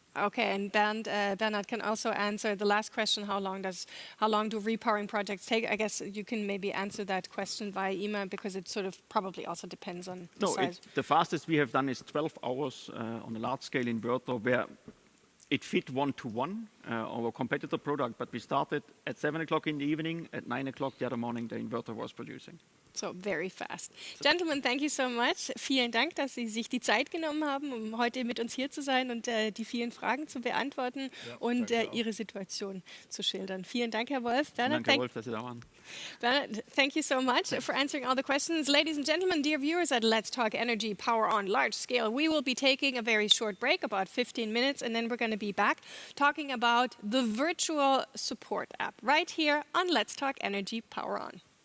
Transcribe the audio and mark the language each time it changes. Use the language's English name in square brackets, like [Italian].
[English] Okay, and Bernhard can also answer the last question: how long do repowering projects take? I guess you can maybe answer that question via email, because it sort of probably also depends on the size. The fastest we have done is 12 hours on a large-scale inverter, where it fit one-to-one our competitor product, but we started at 7 o'clock in the evening. At 9 o'clock the other morning, the inverter was producing. So very fast. Gentlemen, thank you so much. [German] Vielen Dank, dass Sie sich die Zeit genommen haben, um heute mit uns hier zu sein und die vielen Fragen zu beantworten und Ihre Situation zu schildern. Vielen Dank, Herr Wolf. Vielen Dank, Herr Wolf, dass Sie da waren. [English] Bernhard, thank you so much for answering all the questions. Ladies and gentlemen, dear viewers at Let's Talk Energy Power on Large Scale, we will be taking a very short break, about 15 minutes, and then we're going to be back talking about the virtual support app right here on Let's Talk Energy Power On.